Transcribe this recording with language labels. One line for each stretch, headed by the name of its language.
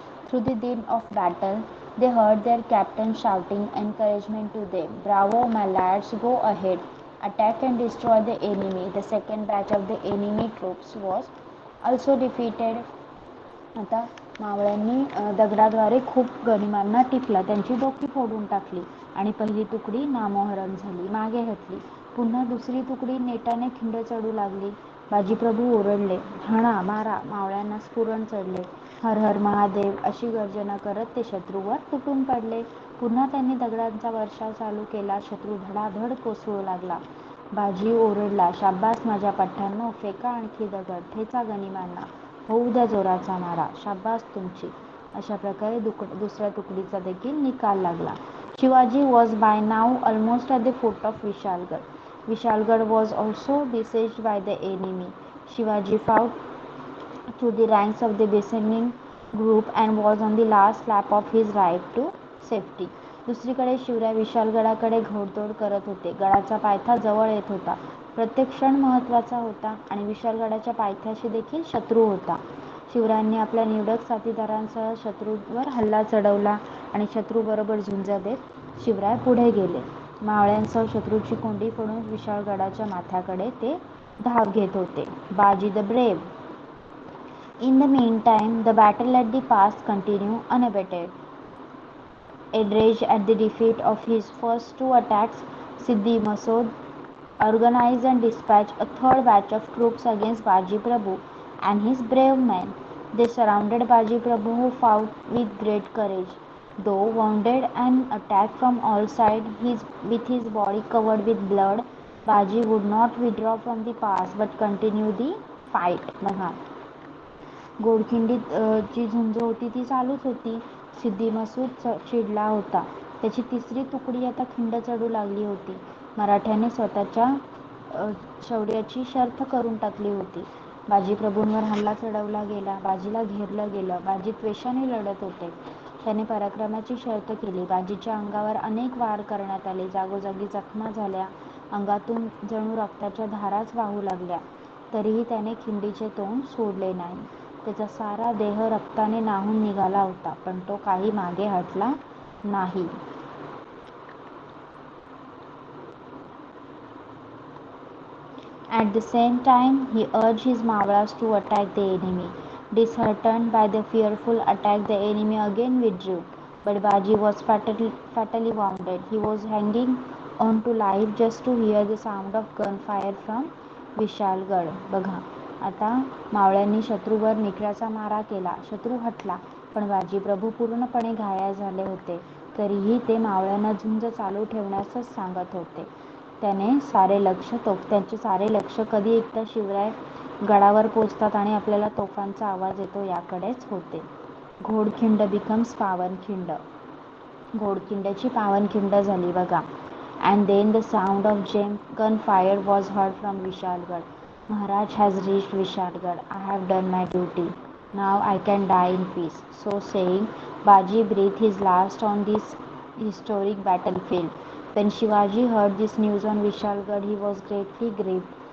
English: Through the din of battle, they heard their captain shouting encouragement to them. "Bravo, my lads, go ahead. Attack and destroy the enemy." The second batch of the enemy troops was also defeated.
Marathi: आता मावळ्यांनी दगडाद्वारे खूप गनिमांना टिपला, त्यांची डोकी फोडून टाकली आणि पहिली तुकडी नामोहरम झाली, मागे हटली. पुन्हा दुसरी तुकडी नेटाने खिंड चढू लागली. बाजीप्रभू ओरडले, "हाणा, मारा." मावळ्यांना स्फुरण चढले. "हर हर महादेव" अशी गर्जना करत ते शत्रूवर तुटून पडले. पुन्हा त्यांनी दगडांचा वर्षाव चालू केला. शत्रू धडाधड कोसळू लागला. बाजी ओरडला, "शाब्बास माझ्या पठ्ठ्यांनो, फेका आणखी दगड, ठेचा गनिमांना, होऊ द्या जोराचा मारा, शाब्बास तुमची." अशा प्रकारे दुसऱ्या तुकडीचा देखील निकाल लागला.
English: Shivaji was by now almost at the foot of Vishalgad. Vishalgarh was also besieged by the enemy. Shivaji fought through the ranks of the besieging group and was on the last lap of his ride to safety.
Marathi: दुसरीकडे शिवराय विशालगडाकडे घोडदौड करत होते. गडाचा पायथा जवळ येत होता. प्रत्येक क्षण महत्त्वाचा होता आणि विशालगडाच्या पायथ्याशी देखील शत्रू होता. शिवरायांनी आपल्या निवडक साथीदारांसह शत्रूवर हल्ला चढवला आणि शत्रूबरोबर झुंज देत शिवराय पुढे गेले. मावळ्यांसह शत्रूची कोंडी फोडून विशाळगडाच्या माथ्याकडे ते धाव घेत होते.
English: Baji the brave. In the meantime, the battle at the pass continued unabated. Enraged at the defeat of his first 2 attacks, Siddhi Masood organized and dispatched a third batch of troops against Baji Prabhu and his brave men. They surrounded Baji Prabhu, who fought with great courage. Though wounded and attacked from all sides, with his body covered with blood, Baji would not withdraw from the pass but continued the fight.
Marathi: बघा, घोडखिंडीत जी झुंज होती ती चालूच होती. सिद्धी मसूद चिडला होता. त्याची 3री तुकडी आता खिंड चढू लागली होती. मराठ्याने स्वतःच्या शौर्याची शर्थ करून टाकली होती. बाजी प्रभूंवर हल्ला चढवला गेला. बाजीला घेरलं गेलं. बाजी त्वेषाने लढत होते. त्याने पराक्रमाची शर्त केली. बाजीच्या अंगावर अनेक वार करण्यात आले. जागोजागी जखमा झाल्या. अंगातून जणू रक्ताच्या धाराच वाहू लागल्या. तरीही त्याने खिंडीचे तोंड सोडले नाही. त्याचा सारा देह रक्ताने न्हाऊन निघाला होता, पण तो काही मागे हटला नाही.
English: At the same time, he urged his Mavras to attack the enemy. Disheartened by the fearful attack, the enemy again withdrew. But Baji was fatally wounded. He was hanging on to life just to hear the sound of gunfire from Vishalgad.
Marathi: बघा, आता मावळ्यांनी शत्रूवर निकराचा मारा केला. शत्रू हटला, पण बाजी प्रभू पूर्णपणे घायाळ झाले होते. तरीही ते मावळ्यांना झुंज चालू ठेवण्यासच सांगत होते. त्यांचे सारे लक्ष कधी एकदा शिवराय गडावर पोचतात आणि आपल्याला तोफांचा आवाज येतो याकडेच होते. घोडखिंड बिकम्स पावनखिंड. घोडखिंड्याची पावनखिंड झाली बघा.
English: And then the sound of gun fire was heard from Vishalgarh. Maharaj has reached Vishalgarh. I have done my duty. Now I can die in peace. So saying, Baji breathed his last on this historic battlefield. When Shivaji heard this news on Vishalgarh, he was greatly grieved.